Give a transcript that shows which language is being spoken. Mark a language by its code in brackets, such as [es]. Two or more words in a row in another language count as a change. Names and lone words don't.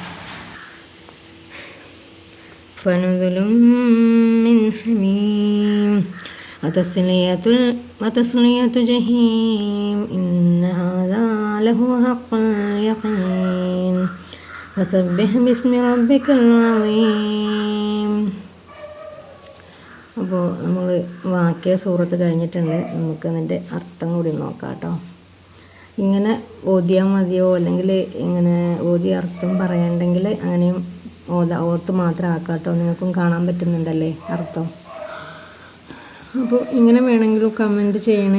[ar] فنزل من حميم وتصلية جحيم إن هذا لهو حق اليقين فسبح باسم ربك العظيم. [ml] അപ്പോൾ നമ്മൾ വാക്യ സൂറത്ത് കഴിഞ്ഞിട്ടുണ്ട്. നമുക്ക് അതിൻ്റെ അർത്ഥം കൂടി നോക്കാം കേട്ടോ. ഇങ്ങനെ ഓതിയാൽ മതിയോ, അല്ലെങ്കിൽ ഇങ്ങനെ ഓതി അർത്ഥം പറയണ്ടെങ്കിൽ അങ്ങനെയും ഓത്ത് മാത്രം ആക്കാം കേട്ടോ. നിങ്ങൾക്കും കാണാൻ പറ്റുന്നുണ്ടല്ലേ അർത്ഥം. അപ്പോൾ ഇങ്ങനെ വേണമെങ്കിലും കമൻറ്റ് ചെയ്യണേ.